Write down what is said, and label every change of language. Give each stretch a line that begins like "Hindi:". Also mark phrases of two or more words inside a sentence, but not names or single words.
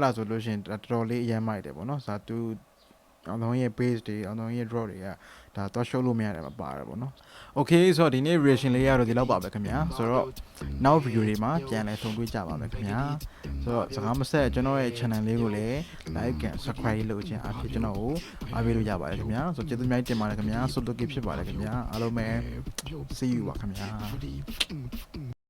Burmese: ဒါဆိုလို့ရှိရင်တော်တော်လေးအရင်မိုက်တယ်ပေါ့နော်ဇာတူအောင်လုံးရဲ့ base တွေအောင်လုံးရဲ့ drop တွေကဒါတော့ show လို့မရတယ်မပါတယ်ပေါ့နော် okay ဆိုတော့ဒီနေ့ reaction လေးရတော့ဒီလောက်ပါပဲခင်ဗျာဆိုတော့နောက် video တွေမှာပြန်လည်ဆုံတွေ့ကြပါမယ်ခင်ဗျာဆိုတော့စကားမဆက်ကျွန်တော်ရဲ့ channel လေးကိုလည်း
English: like and subscribe
Burmese: လုပ်ခြင်းအဖြစ်ကျွန်တော်ကိုအားပေးလို့ရပါတယ်ခင်ဗျာဆိုတော့ကျေးဇူးများတင်ပါတယ်ခင်ဗျာဆုတောကိဖြစ်ပါတယ်ခင်ဗျာအားလုံးပဲ
English: see you
Burmese: ပါခင်ဗျာ